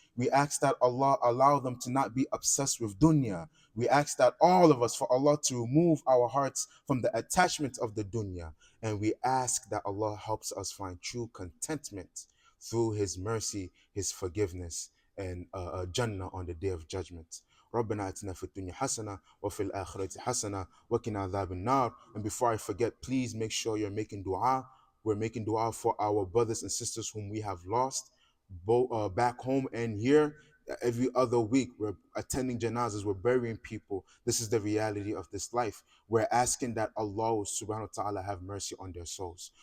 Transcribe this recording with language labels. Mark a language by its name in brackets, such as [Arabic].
[English] We ask that Allah allow them to not be obsessed with dunya. We ask that all of us, for Allah to remove our hearts from the attachment of the dunya. And we ask that Allah helps us find true contentment through His mercy, His forgiveness, and Jannah on the day of judgment. [Arabic] ربنا اتنا في الدنيا حسنة وفي الآخرة حسنة وقنا عذاب النار. [English] And before I forget, please make sure you're making dua. We're making dua for our brothers and sisters whom we have lost, both back home and here. Every other week, we're attending janazas, we're burying people. This is the reality of this life. We're asking that Allah subhanahu wa ta'ala have mercy on their souls.